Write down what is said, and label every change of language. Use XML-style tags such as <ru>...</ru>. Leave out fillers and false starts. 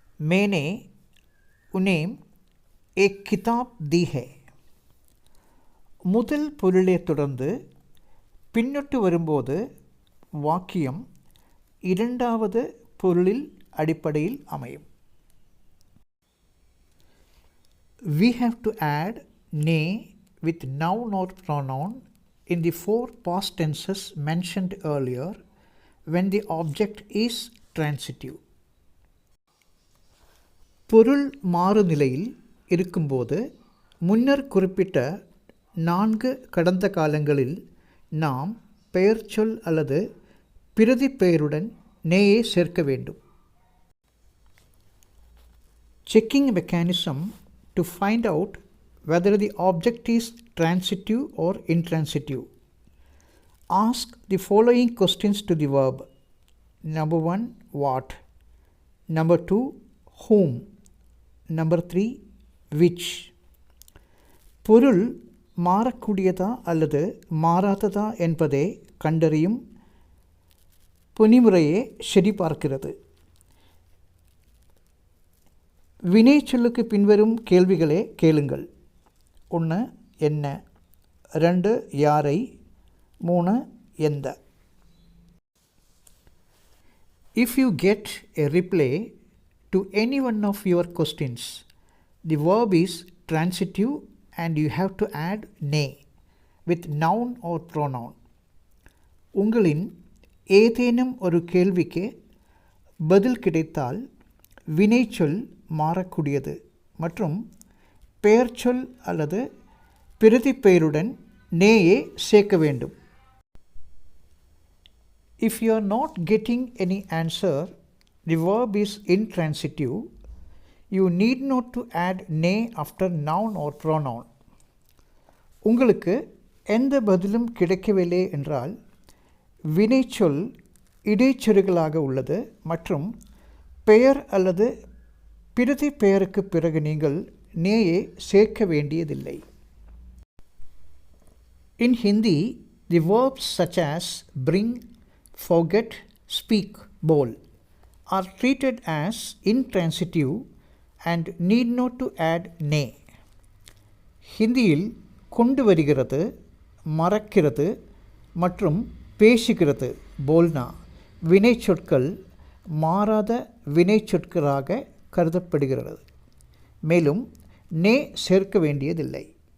<hi>மேனே உனேம் ஏக் கிதாப் தி ஹே.</hi> <ta>முதல் பொருளை தொடர்ந்து பின்னொட்டு வரும்போது வாக்கியம் இரண்டாவது பொருளில் அடிப்படையில் அமையும்.</ta> <en>We have to add ne with noun or pronoun in the 4 past tenses mentioned earlier when the object is transitive.</en> <ta>பொருள் மாறுநிலையில் இருக்கும்போது முன்னர் குறிப்பிட்ட 4 கடந்த காலங்களில் நாம் பெயர்ச்சொல் அல்லது பிரதி பெயருடன் நேயை சேர்க்க வேண்டும்.</ta> <en>Checking mechanism to find out whether the object is transitive or intransitive. Ask the following questions to the verb. Number 1, what? Number 2, whom? Number 3, which?</en> <ta>பொருள் மாறக்கூடியதா அல்லது மாறாததா என்பதை கண்டறியும் பொனிமுறையை சரிபார்க்கிறது. வினை சொல்லுக்கு பின்வரும் கேள்விகளே கேளுங்கள். 1. என்ன, 2 யாரை, 3 எந்த.</ta> <en>If you get a reply to any one of your questions, the verb is transitive and you have to add ne with noun or pronoun.</en> <ta>உங்களின் ஏதேனும் ஒரு கேள்விக்கு பதில் கிடைத்தால் வினைச்சொல் மாறக்கூடியது மற்றும் பெயர்ச்சொல் அல்லது பிரதிப்பெயருடன் நேயே சேர்க்க வேண்டும்.</ta> <en>If you are not getting any answer, the verb is intransitive. You need not to add ne after noun or pronoun.</en> <ta>உங்களுக்கு எந்த பதிலும் கிடைக்கவில்லை என்றால் வினைச்சொல் இடைச்செருகலாக உள்ளது மற்றும் பெயர் அல்லது பிரதி பெயருக்கு பிறகு நீங்கள் நேயை சேர்க்க வேண்டியதில்லை.</ta> <en>In Hindi, the verbs such as bring, forget, speak, bowl are treated as intransitive and need not to add ne.</en> <ta>ஹிந்தியில் கொண்டு வருகிறது, மறக்கிறது மற்றும் பேசுகிறது போல்னா வினைச்சொற்கள் மாறாத வினைச்சொற்களாக கருதப்படுகிறது. மேலும் நே சேர்க்க வேண்டியதில்லை.</ta>